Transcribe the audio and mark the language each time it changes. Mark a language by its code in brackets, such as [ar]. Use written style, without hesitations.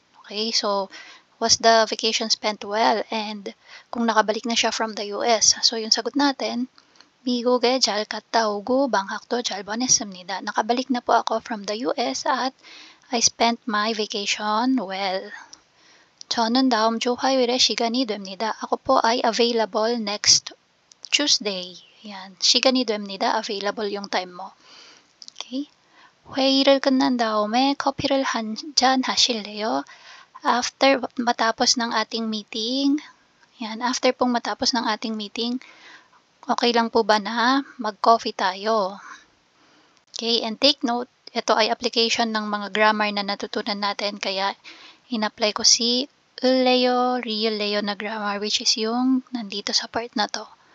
[en] Okay, so, was the vacation spent well? [tl] And kung nakabalik na siya from the US. So, yung sagot natin, [ko] 미국에 잘 갔다 오고 방학도 잘 보냈습니다. [tl] Nakabalik na po ako from the US at [en] I spent my vacation well. [ko] 저는 다음 주 화요일에 시간이 됩니다. [tl] Ako po ay available next Tuesday. yan, 시간이 available yung time mo. [en] Okay? [ko] 회의를 끝난 다음에 커피를 한 잔 하실래요? [tl] After matapos ng ating meeting, yan, after pong matapos ng ating meeting, okay lang po ba na mag-coffee tayo? Okay, and take note, ito ay application ng mga grammar na natutunan natin, kaya in-apply ko si 을래요, 리을래요 na grammar, which is yung nandito sa part na to.